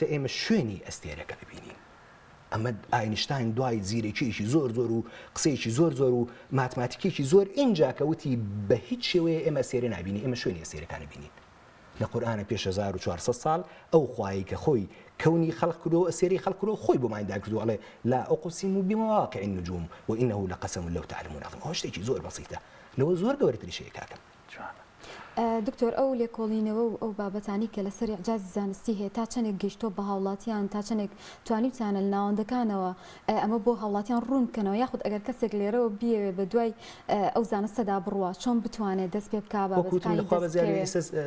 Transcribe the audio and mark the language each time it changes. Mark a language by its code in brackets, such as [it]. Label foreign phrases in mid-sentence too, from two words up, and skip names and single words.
[ckb] ئێمە شوێنی ئەستێرەکە ببینین ئەمە ئاینشتاین دوای زیرێکیشی زۆر و قسەیەکی زۆر و ماتماتیکێکی زۆر اینجا کەوتی بە هیچ شێوەیە ئێمە سێرە نبینی ئێمە شوێنی ئەسێرەکان بینین لە قورئانە پێش 1400 ساڵ ئەو خوایی کە خۆی کەونی خەڵق کردو ئەسێری خەڵق کردو خۆی بۆ مایندا کردو ئەڵێ [ar] لا أقسم بمواقع النجوم وإنه لقسم لو تعلمون عظيم [ckb] ئەوە شتێکی زۆر بەسیتە لەوە زۆر گەورەتری شەیە کاکەم دکتۆر ئەو لێکۆڵینەوە و ئەو بابەتانی کە لەسەر ئیعجاز زانستی هەیە تا چەندێک گەیشتۆ بە هاوڵاتیان تا چەندێک توانیتانە لە ناوەندەکانەوە ئەمە بۆ هاوڵاتیان ڕوون بکەنەوە یاخود ئەگەر کەسێک لێرەوە بیەوێ بە دوای ئەو زانستەدا بڕوە چۆن بتوانێت دەست پێ بکا بە